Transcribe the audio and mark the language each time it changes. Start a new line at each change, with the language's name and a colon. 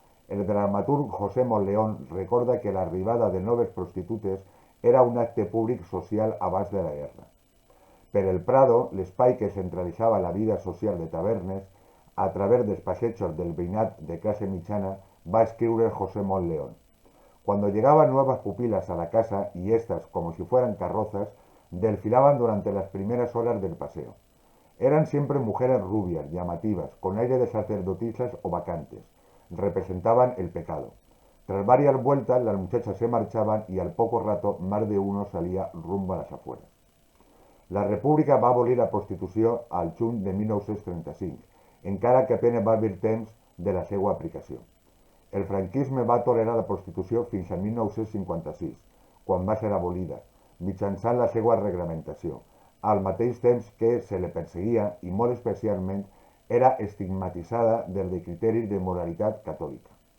Catalan: El dramaturg José Monleón recorda que l'arribada de noves prostitutes era un acte públic social abans de la guerra. Per el Prado, l'espai que centralitzava la vida social de Tavernes, a través dels passejos del veïnat de clase mitjana, va escriure José Monleón.
Spanish: Cuando llegaban nuevas pupilas a la casa y estas, como si fueran carrozas, desfilaban durante las primeras horas del paseo. Eran siempre mujeres rubias, llamativas, con aire de sacerdotisas o vacantes. Representaban el pecado. Tras varias vueltas, las muchachas se marchaban y al poco rato más de uno salía rumbo a las afueras.
Catalan: La República va abolir la prostitució al juny de 1935, encara que apenas va haver temps de la seva aplicació. El franquisme va tolerar la prostitució fins a 1956, quan va ser abolida, mitjançant la seva reglamentació, al mateix temps que se li perseguia i molt especialment era estigmatitzada des de criteris de moralitat catòlica.